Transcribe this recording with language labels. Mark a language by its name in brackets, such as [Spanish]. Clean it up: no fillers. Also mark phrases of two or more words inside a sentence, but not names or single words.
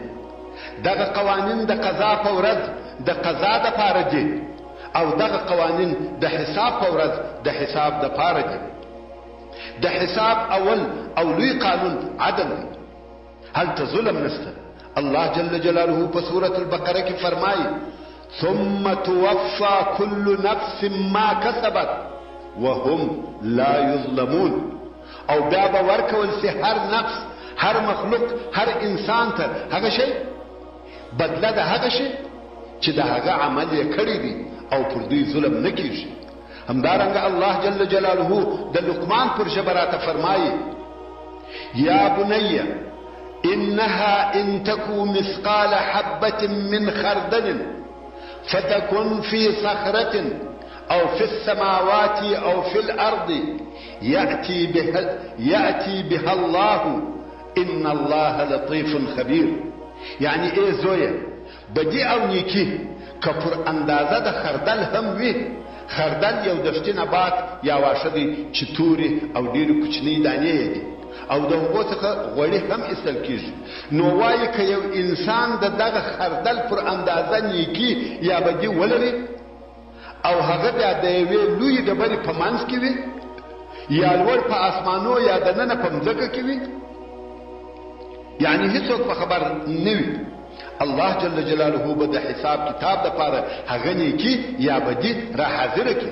[Pashto] دغه قوانین د قضا په ورځ د قضا د پاره دي او دغه قوانین د حساب په ورځ د حساب د پاره دي. د حساب اول او لوی قانون عدل دی، هلته ظلم نشته. [Arabic] الله جل جلاله [Pashto] په سورة البقره کې فرمایي [Arabic] ثم توفى كل نفس ما كسبت وهم لا يظلمون. [Pashto] او بیا به ورکول سي هر نفس، هر مخلوق، هر انسان ته هغه شی بدله د هغه شی چې د هغه عمل یې کړی دی او پر دوی ظلم نه کیږي. همدارنګه [Arabic] الله جل جلاله [Pashto] د لقمان پر ژبه راته فرمایي [Arabic] یا بني انها ان تكو مثقال حبة من خردل فتكن في صخرة او في السماوات او في الارض يأتي بها الله ان الله لطيف خبير. [Pashto] یعنی ای زویه بدی او نیکی که پر اندازه د خردل هم وي، خردل یو دشتي نبات یا واښه دی چې تورې او ډېرې کوچنۍ دانې یې دي او د هغو څخه غوړي هم ایستل کېږي. نو وایي که یو انسان د دغه خردل پر اندازه نیکي یا بدي ولري او هغه بیا د یوې لویې ډبرې په منځ کې وي یا لوړ په اسمانو یا دننه په مځکه کې وي، یعنی هیڅوک په خبر نه وي، [Arabic] الله جل جلاله [Pashto] به د حساب کتاب د پاره هغه نیکي یا بدي را حاضره کړي.